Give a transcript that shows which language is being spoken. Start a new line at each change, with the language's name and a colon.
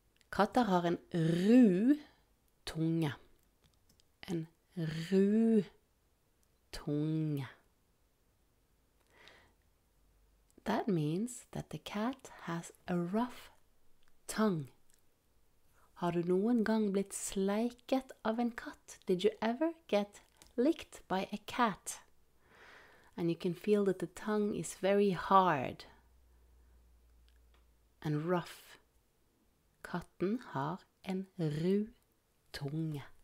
Norwegian: Katter har en ru tunge. En ru tunge.
English: That means that the cat has a rough tongue.
Norwegian: Har du noen gang blitt sleiket av en katt?
English: Did you ever get licked by a cat? And you can feel that the tongue is very hard and rough.
Norwegian: Katten har en ru tunge.